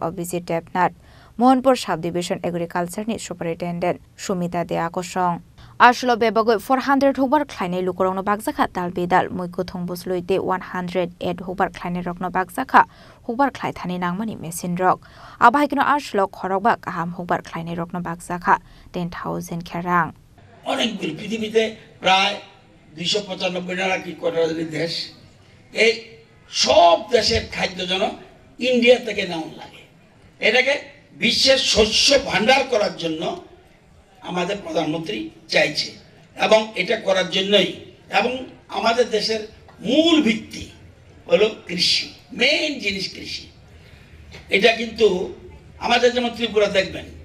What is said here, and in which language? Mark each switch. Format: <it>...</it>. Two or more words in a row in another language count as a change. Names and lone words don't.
<trp>Abhijit Devnath Mohanpur Subdivision Agriculture ni Superintendent Shumita Deakosong Ashlo bebagoi 400 hukbar khlainai lukurokno bagjaka dalbidal muikuthung busloite 108 hukbar khlainai rokno bagjaka hukbar khlaithani nangmani machine rok abaikino ashlo khorokba kaham hukbar khlainai rokno bagjaka 10,000 kherang</trp> <bn>অনেকগুলো পৃথিবীতে প্রায় 295 না কি কোটি দেশ এই সব দেশের খাদ্য যেন ইন্ডিয়া থেকে নেওয়া লাগে এটাকে বিশ্বের শস্য ভান্ডার করার জন্য আমাদের প্রধানমন্ত্রী চাইছে এবং এটা করার জন্যই এবং আমাদের দেশের মূল ভিত্তি হলো কৃষি মেইন জিনিস কৃষি এটা কিন্তু আমাদের যেমন ত্রিপুরা দেখবেন</bn>